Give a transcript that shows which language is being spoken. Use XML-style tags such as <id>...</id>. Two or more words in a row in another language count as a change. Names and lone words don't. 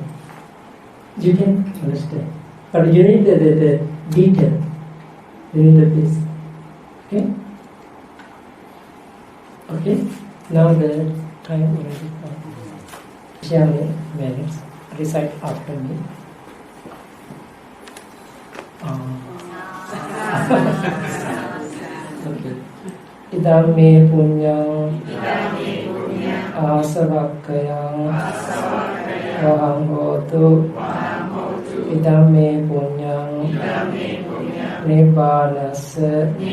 <en>You can understand. But you need the detail. You need this. Okay? Okay? Now the time already come. Shall minutes. Recite after me. Okay.</en> <pi>Idame punyang asavakkayang vahang hotu idame punyang nibbanassa</pi>